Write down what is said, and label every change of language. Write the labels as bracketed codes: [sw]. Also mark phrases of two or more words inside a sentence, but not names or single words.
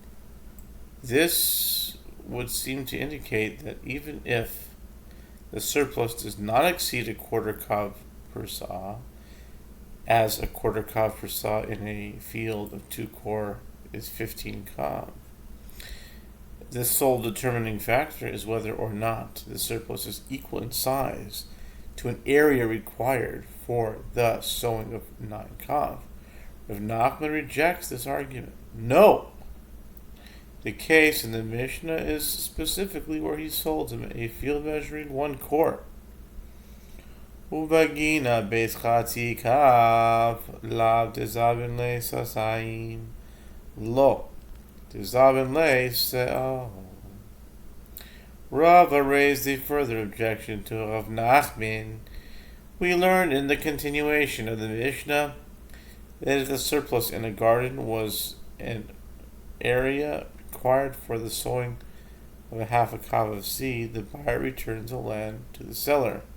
[en] This would seem to indicate that even if the surplus does not exceed a quarter kav per sa, as a quarter kav per sa in a field of 2 kor is 15 kav, the sole determining factor is whether or not the surplus is equal in size to an area required for the sowing of 9 kav. Rav Nachman rejects this argument. No! The case in the Mishnah is specifically where he sold him a field measuring 1 kor. [arc] ובגינה בית חצי קב לאו דזבין ליה סאתיים לא דזבין ליה סאה. [en] Rava raised a further objection to Rav Nachman. We learned in the continuation of the Mishnah that if the surplus in a garden was an area required for the sowing of a half a kav of seed, the buyer returns the land to the seller.